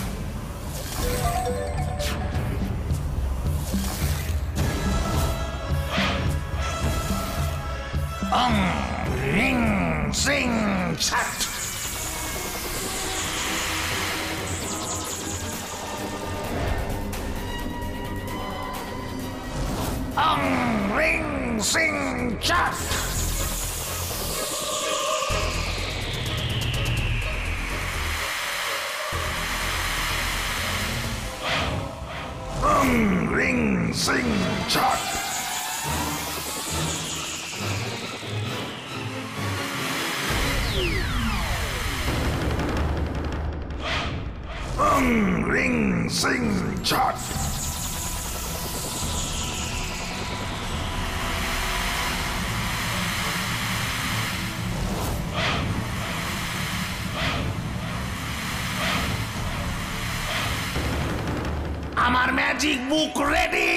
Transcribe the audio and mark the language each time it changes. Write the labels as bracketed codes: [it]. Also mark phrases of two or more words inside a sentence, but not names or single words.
[bn] অং রিং সিং ছাট। Ong ring sing chat. Ong ring sing chat. Ong ring sing chat. আমার [en] magic book [bn] রেডি।